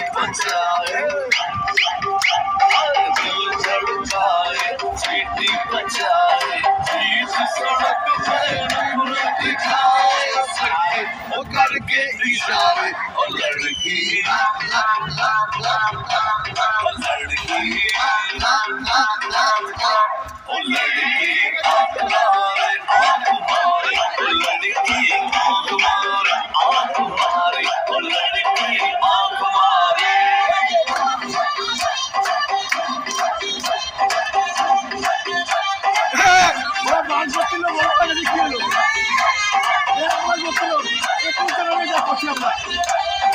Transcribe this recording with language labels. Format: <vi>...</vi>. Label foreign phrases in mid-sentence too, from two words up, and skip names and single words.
<hi>जाए, दिल धड़काए, सीटी बजाए, बीच सड़क पे नखरा दिखाए, सके वो करके इशारे, और लड़की लड़की ओ लड़की आँख मारे, आँख मारे, ओ लड़की आँख मारे, आँख मारे, ओ लड़की आँख मारे।</hi> <bn>ওরা ডান্স করছিল বড়টা দেখি হলো এরকম করছিল একটু করে যা করছি আমরা</bn>